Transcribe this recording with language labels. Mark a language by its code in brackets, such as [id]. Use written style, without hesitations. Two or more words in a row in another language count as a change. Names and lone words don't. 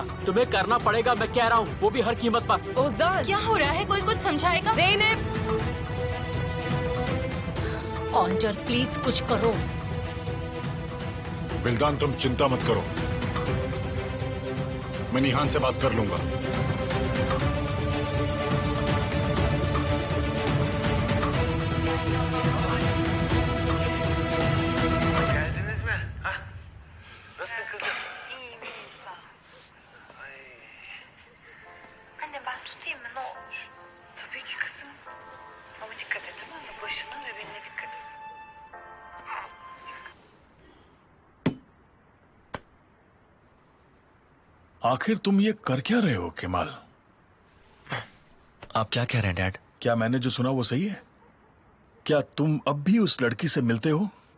[hi] तुम्हें करना पड़ेगा, मैं कह रहा हूँ, वो भी हर कीमत पर। ओजान, क्या हो रहा है? कोई कुछ समझाएगा? ऑन्जर, प्लीज कुछ करो। बिल्दान, तुम चिंता मत करो, मैं निहान से बात कर लूंगा। [tr] Geldiniz mi? Ha? Nasılsın kızım? İyiyim sağ ol. Ay. Anne ben tutayım mı ne olur? Tabii ki kızım. Ama dikkat et, tamam mı? Başına ve beline dikkat et. [hi] आखिर तुम ये कर क्या रहे हो केमाल? आप क्या कह रहे हैं डैड? क्या मैंने जो सुना वो सही है? क्या तुम अब भी उस लड़की से मिलते हो?